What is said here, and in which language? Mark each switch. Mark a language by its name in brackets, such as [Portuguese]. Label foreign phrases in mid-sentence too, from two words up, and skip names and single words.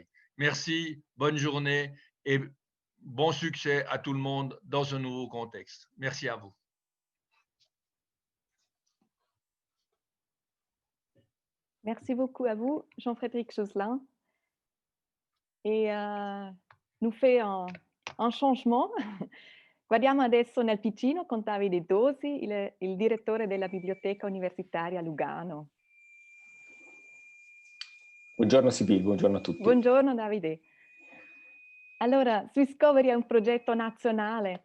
[French] Merci, bonne journée et bon succès à tout le monde dans ce nouveau contexte. Merci à vous. Merci beaucoup à vous, Jean-Frédéric Josselin. E nous fait un changement. [Italian] Guardiamo adesso nel piccino con Davide Dosi, il direttore della Biblioteca Universitaria Lugano. Buongiorno Sibyl, buongiorno a tutti. Buongiorno Davide. Allora, Swisscovery è un progetto nazionale.